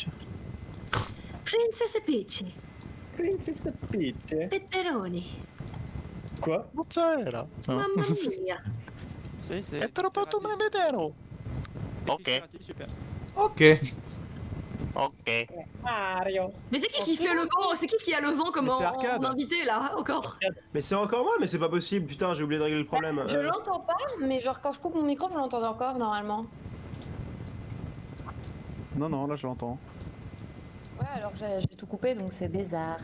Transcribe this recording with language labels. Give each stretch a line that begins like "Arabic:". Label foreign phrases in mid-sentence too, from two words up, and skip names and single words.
French: Princess Peach, Princess Peach. pepperoni, Quoi? Mozzarella.
Italian: mamma mia. È troppo vedero. Ok.
French: Super. Ok. Ok. Mario. Mais c'est qui fait le vent? C'est qui a le vent comme Mais c'est en Arcade. invité là, encore? Mais c'est encore moi, mais c'est pas possible. Putain, j'ai oublié de régler le problème. je l'entends pas, mais genre quand je coupe mon micro, vous l'entendez encore normalement. Non, non, là je l'entends. Ouais, alors que j'ai tout coupé donc c'est bizarre.